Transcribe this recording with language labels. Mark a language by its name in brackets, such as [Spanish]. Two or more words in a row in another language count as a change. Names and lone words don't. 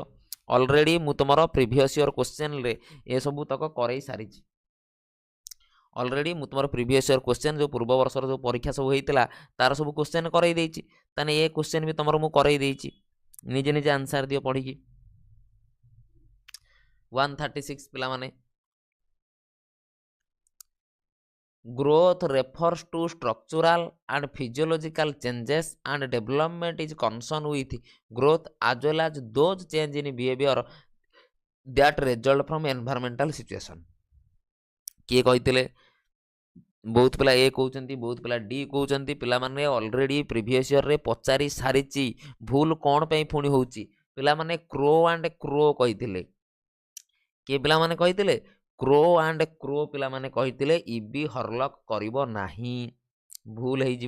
[Odia] ଅଲରେଡ଼ି ମୁଁ ତୁମର [English] previous year questionରେ [Odia] ଏସବୁ ତକ କରେଇ ସାରିଛି। ଅଲରେଡ଼ି ମୁଁ ତୁମର [English] previous year question [Odia] ଯେଉଁ ପୂର୍ବ ବର୍ଷର ଯେଉଁ ପରୀକ୍ଷା ସବୁ ହେଇଥିଲା ତାର ସବୁ କ୍ୱେଶ୍ଚନ୍ କରେଇ ଦେଇଛି। ତାହେଲେ ଏ କ୍ୱେଶ୍ଚନ୍ ବି ତୁମର ମୁଁ କରେଇ ଦେଇଛି। ନିଜେ ନିଜେ ଆନ୍ସର ଦିଅ ପଢ଼ିକି। 136 ପିଲାମାନେ। [English] Growth refers to structural and physiological changes and development is concerned with growth as well as those change in behavior that result from environmental situation। [Odia] କିଏ କହିଥିଲେ? ବହୁତ ପିଲା ଏ କହୁଛନ୍ତି, ବହୁତ ପିଲା ଡି କହୁଛନ୍ତି। ପିଲାମାନେ ଅଲରେଡ଼ି [English] previous yearରେ [Odia] ପଚାରି ସାରିଛି। ଭୁଲ କ'ଣ ପାଇଁ ପୁଣି ହେଉଛି? ପିଲାମାନେ କ୍ରୋ ଆଣ୍ଡ କ୍ରୋ କହିଥିଲେ। କିଏ ପିଲାମାନେ କହିଥିଲେ? କ୍ରୋ ଆଣ୍ଡ କ୍ରୋ ପିଲାମାନେ କହିଥିଲେ ଇବି ହରଲକ୍ କରିବ ନାହିଁ, ଭୁଲ ହେଇଯିବ।